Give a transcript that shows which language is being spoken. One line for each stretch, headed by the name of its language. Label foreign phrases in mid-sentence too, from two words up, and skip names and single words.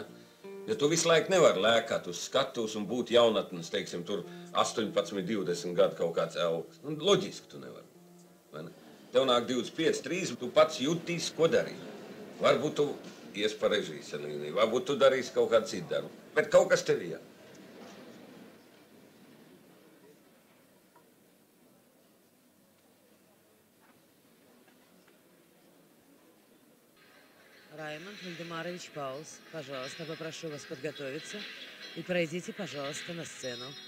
Latvian: Ja tu visu laiku nevari lēkāt uz skatus un būt jaunatnes, teiksim, tur 18, 20 gadu kaut kāds elks. Nu, loģiski tu nevari, vai ne? Tev nāk 25, 30, tu pats jutīsi, ko darīt. Varbūt tu ies pa režijas līniju, varbūt tu darīsi kaut kādu citu darbu, bet kaut kas tev ir.
Russian: Раймонд Вальдемарович Паулс, пожалуйста, попрошу вас подготовиться и пройдите, пожалуйста, на сцену.